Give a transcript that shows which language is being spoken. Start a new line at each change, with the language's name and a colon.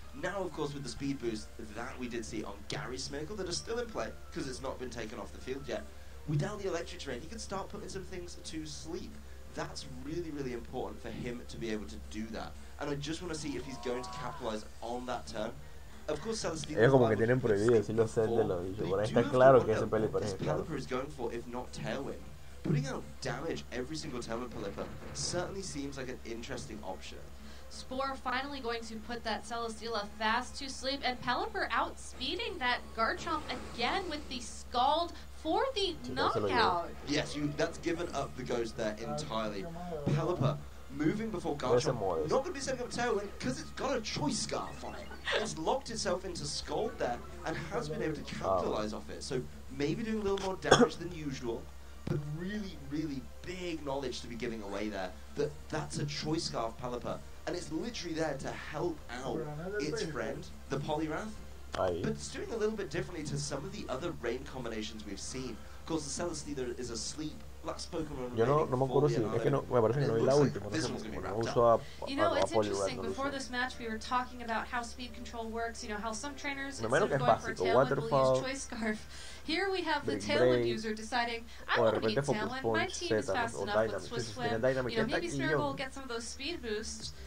English: Now, of course, with the speed boost that we did see on Gary's Smeargle that are still in play, because it's not been taken off the field yet, without the electric terrain, he can start putting some things to sleep. That's really, really important for him to be able to do that. And I just want to see if he's going to capitalize on that turn. Of course, Celesteela
Spanish: como que tienen prohibido decir los sets de los bichos. Por ahí está claro que ese Pelipper es claro.
English: Pelipper is going for, if not Tailwind. Putting out damage every single time with Pelipper certainly seems like an interesting option. Spore finally going to put that Celesteela fast to sleep, and Pelipper outspeeding that Garchomp again with the Scald for the knockout. Yes, that's given up the ghost there entirely. Pelipper moving before Garchomp, not going to be setting up Tailwind because it's got a Choice Scarf on it. It's locked itself into Scald there and has been able to capitalize off it. So maybe doing a little more damage than usual, but really, really big knowledge to be giving away there. That's a Choice Scarf Pelipper, and it's literally there to help out its friend, the Poliwrath. But it's doing a little bit differently to some of the other rain combinations we've seen. Of course, the Celesteela is asleep. Last Pokemon.
Spanish: Yo no me acuerdo si es que no, me parece que no vi la última.
English: You know, it's interesting. Before this match, we were talking about how speed control works. You know, how some trainers, instead of going for a Tailwind, will use Choice Scarf. Here we have the Tailwind user deciding, I want to be Tailwind, my team is fast enough with Swift Swim. You know, maybe Smeargle will get some of those speed boosts.